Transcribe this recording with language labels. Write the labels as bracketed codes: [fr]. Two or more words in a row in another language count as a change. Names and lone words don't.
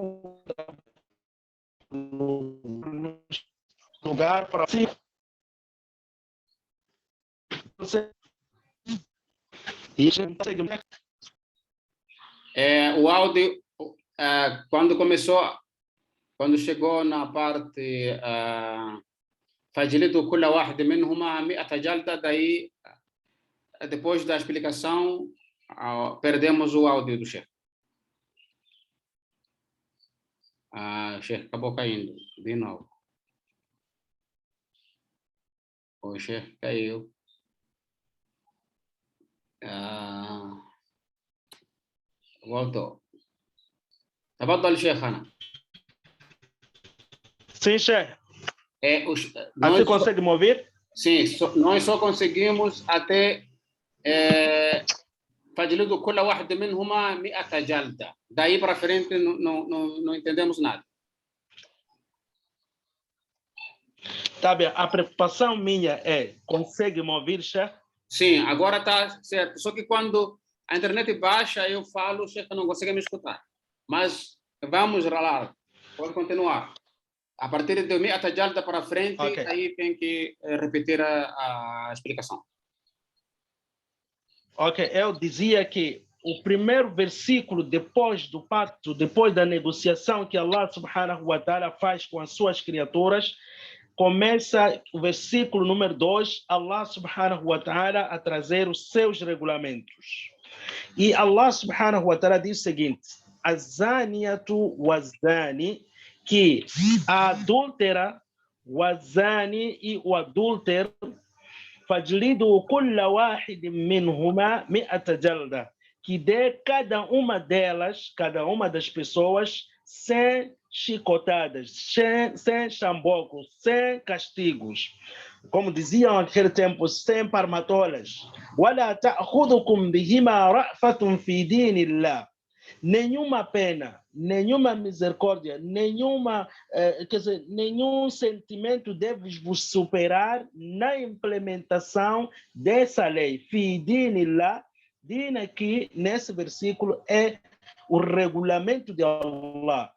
[pt] Lugar para o áudio, quando chegou na parte [ar] فَجْلِدُوا كُلَّ وَاحِدٍ مِّنْهُمَا مِائَةَ جَلْدَةٍ, [pt] daí, depois da explicação, perdemos o áudio do chefe. Chefe, acabou caindo, de novo. O chefe caiu. Voltou. [ar] تفضل شيخنا. [pt] Sim, chefe. Nós Você consegue me ouvir? Sim, nós só conseguimos até [ar] فَجْلِدُوا كُلَّ وَاحِدٍ مِّنْهُمَا مِائَةَ جَلْدَةٍ. [pt] Daí para frente não entendemos nada. Tá bem, a preocupação minha é, consegue me ouvir, chefe? Sim, agora está certo. Só que quando a internet baixa, eu falo, o chefe não consegue me escutar. Mas vamos ralar, pode continuar. A partir de 100 jalda para frente, okay. Aí tem que repetir a explicação. Ok, eu dizia que o primeiro versículo depois do pacto, depois da negociação que [ar] الله سبحانه وتعالى [pt] faz com as suas criaturas, começa o versículo número 2, [ar] الله سبحانه وتعالى [pt] a trazer os seus regulamentos. E [ar] الله سبحانه وتعالى [pt] diz o seguinte, [ar] الزانية والزاني, [pt] que a adúltera, wazani e o adúltero, [ar] فاجلدوا كل واحد منهما مائة جلدة, [pt] que dê cada uma delas, cada uma das pessoas, 100 chicotadas, 100 chambocos, 100 castigos. Como diziam naquele tempo, 100 parmatolas. [ar] وَلَا تَأْخُذُكُمْ بِهِمَا رَأْفَةٌ فِي دِينِ اللَّهِ. [pt] Nenhuma pena, nenhuma misericórdia, nenhum sentimento deve vos superar na implementação dessa lei. [ar] في دين الله, [pt] din aqui nesse versículo é o regulamento de Allah.